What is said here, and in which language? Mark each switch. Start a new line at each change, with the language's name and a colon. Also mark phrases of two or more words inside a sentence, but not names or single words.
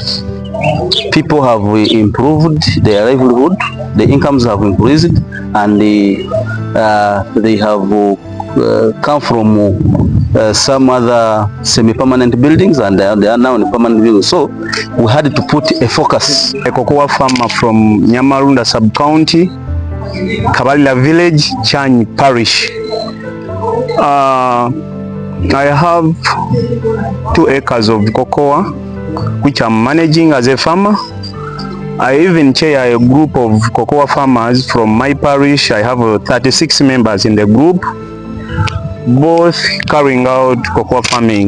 English: People have improved their livelihood, the incomes have increased, and they have come from some other semi-permanent buildings and they are now in permanent buildings. So we had to put a focus. A cocoa farmer from Nyamarunda sub-county, Kabalila village, Chany parish. I have 2 acres of cocoa which I'm managing as a farmer. I even chair a group of cocoa farmers from my parish. I have 36 members in the group, both carrying out cocoa farming.